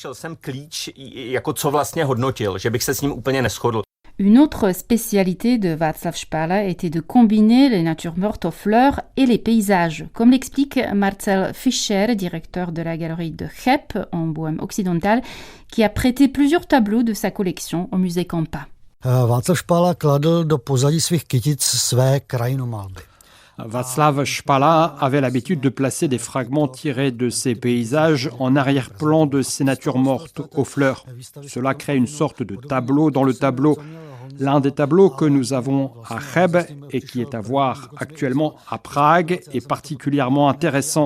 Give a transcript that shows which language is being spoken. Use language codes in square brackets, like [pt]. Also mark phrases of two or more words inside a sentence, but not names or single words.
[fr] Une autre spécialité de Václav Špala était de combiner les natures mortes aux fleurs et les paysages, comme l'explique Marcel Fischer, directeur de la galerie de Cheb en Bohême occidentale, qui a prêté plusieurs tableaux de sa collection au musée Campa. [cs] Václav Špala kladl do pozadí svých kytic své krajinomalby. [fr] Václav Špala avait l'habitude de placer des fragments tirés de ses paysages en arrière-plan de ses natures mortes aux fleurs. Cela crée une sorte de tableau dans le tableau. L'un des tableaux que nous avons à Cheb et qui est à voir actuellement à Prague est particulièrement intéressant.